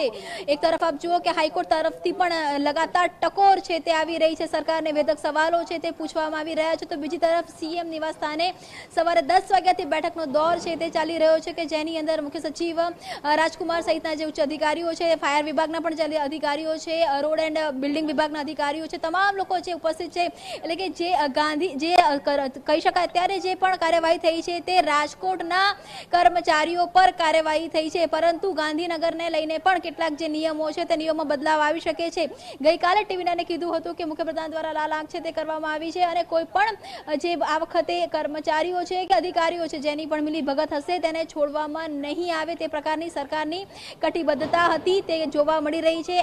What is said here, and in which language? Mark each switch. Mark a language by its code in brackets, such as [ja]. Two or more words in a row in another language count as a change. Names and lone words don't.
[gu] એક તરફ આપ જુઓ કે હાઈકોર્ટ તરફથી પણ લગાતાર ટકોર છે તે આવી રહી છે। સરકારને વેધક સવાલો છે તે પૂછવામાં આવી રહ્યા છે। તો બીજી તરફ સીએમ નિવાસ સ્થાને સવારે 10 વાગ્યાથી બેઠકનો દૌર છે તે ચાલી રહ્યો છે કે જેની અંદર મુખ્ય સચિવ રાજકુમાર સહિતના જે ઉચ્ચ અધિકારીઓ છે, ફાયર વિભાગના પણ જે અધિકારીઓ છે, [en] road and building [gu] વિભાગના અધિકારીઓ છે, તમામ લોકો છે ઉપસ્થિત છે। એટલે કે જે ગાંધી જે કહી શકાય અત્યારે જે પણ કાર્યવાહી થઈ છે તે રાજકોટના કર્મચારીઓ પર કાર્યવાહી થઈ છે, પરંતુ ગાંધીનગરને લઈને પણ કેટલાક જે નિયમો છે તે નિયમોમાં બદલાવ આવી શકે છે। ગઈકાલે ટીવીનાને કીધું હતું કે મુખ્યપ્રધાન દ્વારા લાલ આંખ છે તે કરવામાં આવી છે અને કોઈ પણ જે આ વખતે કર્મચારીઓ છે કે અધિકારીઓ છે જેની પણ મિલી ભગત હશે તેને છોડવામાં નહીં આવે તે પ્રકારની સરકારની કટિબદ્ધતા હતી તે જોવા મળી રહી છે।